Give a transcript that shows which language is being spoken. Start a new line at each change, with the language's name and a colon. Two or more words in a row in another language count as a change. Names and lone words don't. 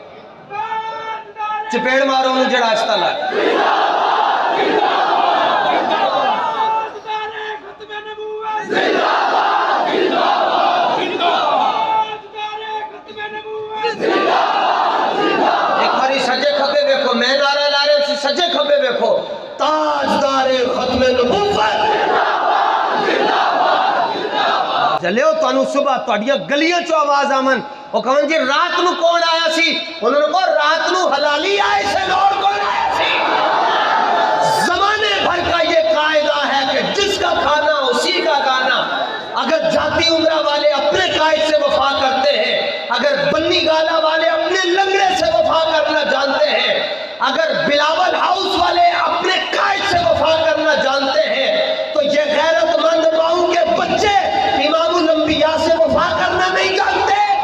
Punjabi: چپیڑ مارو انہوں جڑا آہستہ لائے۔ ایک باری سجے کھبے بیکھو، میں نعرہ لا رہے ہیں سجے کھبے بیکھو، تاجدار ختم نبوت جلے ہو تو انہوں صبح تو اڈیاں گلیاں چو آواز آمن، وہ کہاں جی رات نو کون آیا سی؟ انہوں نے کہا رات نو حلالی آئے سے لوڑ کون آیا سی؟
Urdu: زمانے بھر کا یہ قاعدہ ہے کہ جس کا کھانا اسی کا گانا۔ اگر جاتی عمرہ والے اپنے قائد سے وفا کرتے ہیں، اگر بنی گالا والے اپنے لنگڑے سے وفا کرنا جانتے ہیں، اگر بلاول ہاؤس والے اپنے قائد سے وفا کرنا جانتے ہیں، تو یہ غیرت مند ماؤں کے بچے امام الانبیاء سے وفا کرنا نہیں جانتے۔